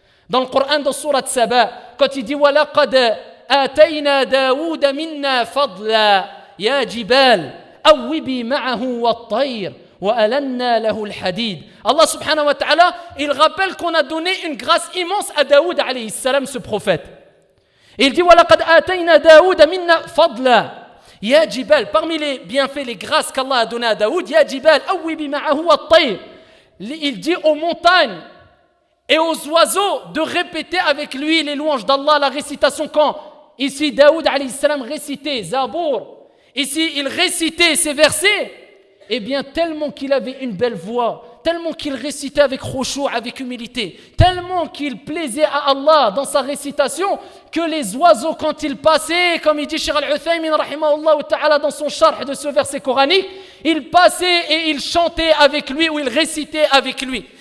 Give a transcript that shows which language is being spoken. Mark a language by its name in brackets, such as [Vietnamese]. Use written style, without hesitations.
[French] Dans le Coran, dans Surat Saba, quand il dit [Arabic] وَلَقَدْ آتَيْنَا دَاوُودَ مِنَّا فَضْلًا يَا جِبَالَ أَوِّبِي مَعَهُ وَالطَّيْرِ وَأَلَنَّا لَهُ الْحَدِيدِ. [French] Allah subhanahu wa ta'ala, il rappelle qu'on a donné une grâce immense à Daoud alayhi salam, ce prophète. Et il dit [Arabic] وَلَقَدْ آتَيْنَا دَاوُودَ مِنَّا فَضْلًا يَا جِبَالَ. [French] Parmi les bienfaits, les grâces qu'Allah a donné à Daoud, [Arabic] يَا جِبَالَ أَوِّبِي مَعَهُ وَالطَّيْرِ. [French] Il dit aux montagnes et aux oiseaux de répéter avec lui les louanges d'Allah, la récitation. Quand ici Daoud alayhi salam récitait Zabour, ici il récitait ces versets, eh bien tellement qu'il avait une belle voix, tellement qu'il récitait avec khushu', avec humilité, tellement qu'il plaisait à Allah dans sa récitation, que les oiseaux quand ils passaient, comme il dit Cheikh Al-Uthaymin rahimahullah ta'ala dans son sharh de ce verset coranique, ils passaient et ils chantaient avec lui ou ils récitaient avec lui.